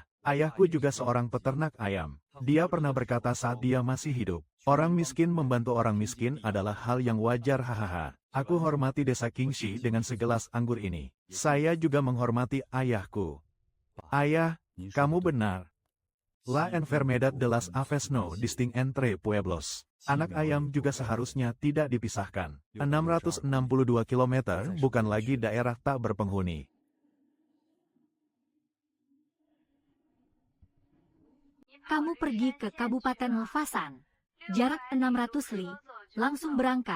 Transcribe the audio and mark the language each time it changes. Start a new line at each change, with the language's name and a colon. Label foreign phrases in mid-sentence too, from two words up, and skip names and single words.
Indonesian: Ayahku juga seorang peternak ayam. Dia pernah berkata saat dia masih hidup, orang miskin membantu orang miskin adalah hal yang wajar hahaha. Aku hormati desa Kingshi dengan segelas anggur ini. Saya juga menghormati ayahku. Ayah, kamu benar.
Spanish: La enfermedad de las aves no distingue entre pueblos.
Indonesian: Anak ayam juga seharusnya tidak dipisahkan. 662 km bukan lagi daerah tak berpenghuni. Kamu pergi ke Kabupaten Lefasan. Jarak 600 li, langsung berangkat.